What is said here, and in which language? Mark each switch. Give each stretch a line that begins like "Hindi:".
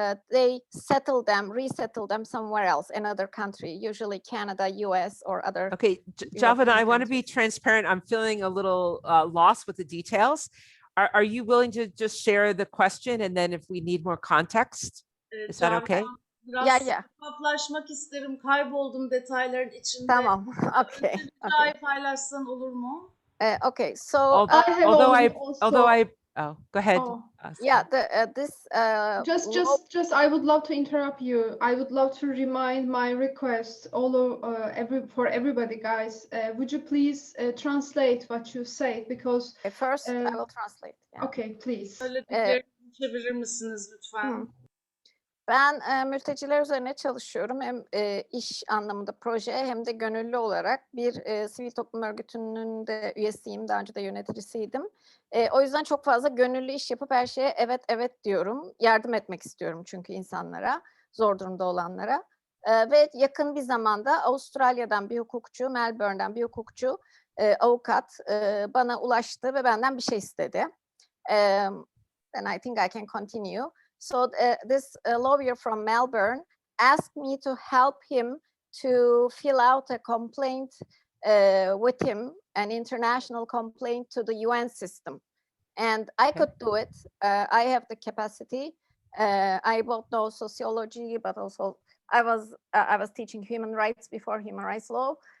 English: They resettle them somewhere else, another country, usually Canada, US, or other. Okay, Javadan, I want to be transparent. I'm feeling a little lost with the details. Are you willing to just share the question, and then if we need more context, is that okay?
Turkish: Biraz
English: Yeah.
Turkish: şeffaflaşmak isterim. Kayboldum detayların içinde. Tamam.
English: Okay.
Turkish: Hikaye paylaşsan olur mu?
English: Okay. So Go ahead. Oh. yeah, Just I would love to interrupt you. I would love to remind my request for everybody, guys. Would you please translate what you say, because first I will translate. Yeah. Okay, please.
Turkish: Söylediklerinizi çevirir misiniz lütfen? Ben mülteciler üzerine çalışıyorum. Hem iş anlamında proje hem de gönüllü olarak bir sivil toplum örgütünün de üyesiyim. Daha önce de yöneticisiydim. O yüzden çok fazla gönüllü iş yapıp her şeye evet evet diyorum. Yardım etmek istiyorum çünkü insanlara, zor durumda olanlara. Ve yakın bir zamanda Avustralya'dan bir hukukçu, Melbourne'den bir hukukçu, avukat bana ulaştı ve benden bir şey istedi.
English: And I think I can continue. So this lawyer from Melbourne asked me to help him to fill out a complaint with him, an international complaint to the UN system. And I could do it. I have the capacity. I both know sociology, but also I was teaching human rights before human rights law.